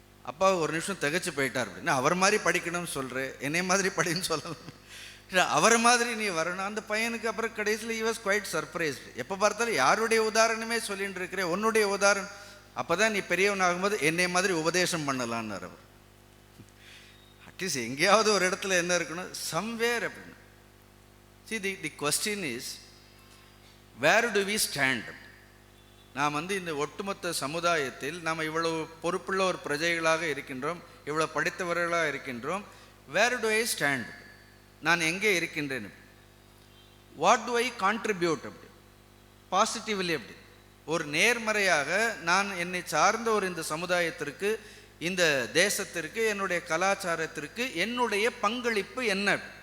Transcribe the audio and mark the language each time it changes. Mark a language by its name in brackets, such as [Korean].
[Tamil] அப்பா ஒரு நிமிஷம் திகைச்சு போயிட்டார். அப்படின்னா அவர் மாதிரி படிக்கணும்னு சொல்கிறேன், என்னை மாதிரி படின்னு சொல்லலாம், அவர் மாதிரி நீ வரணும். அந்த பையனுக்கு அப்புறம் கடைசியில் [English] he was quite surprised. [Tamil] எப்போ பார்த்தாலும் யாருடைய உதாரணமே சொல்லிட்டு இருக்கிறேன், உன்னுடைய உதாரணம், அப்போ தான் நீ பெரியவன் ஆகும்போது என்னை மாதிரி உபதேசம் பண்ணலான்னு அவர். அட்லீஸ்ட் எங்கேயாவது ஒரு இடத்துல என்ன இருக்கணும், சம்வேர் அப்படின்னு. [English] See, the question is, where do we stand? [Tamil] நாம் இந்த ஒட்டுமொத்த சமுதாயத்தில் நாம் இவ்வளவு பொறுப்புள்ள ஒரு பிரஜைகளாக இருக்கின்றோம், இவ்வளோ படித்தவர்களாக இருக்கின்றோம். [English] where do I stand? [Tamil] நான் எங்கே இருக்கின்றேன்? [English] What do I contribute? [Tamil] அப்படி பாசிட்டிவ்லி, அப்படி ஒரு நேர்மறையாக நான் என்னை சார்ந்த ஒரு இந்த சமுதாயத்திற்கு, இந்த தேசத்திற்கு, என்னுடைய கலாச்சாரத்திற்கு என்னுடைய பங்களிப்பு என்ன?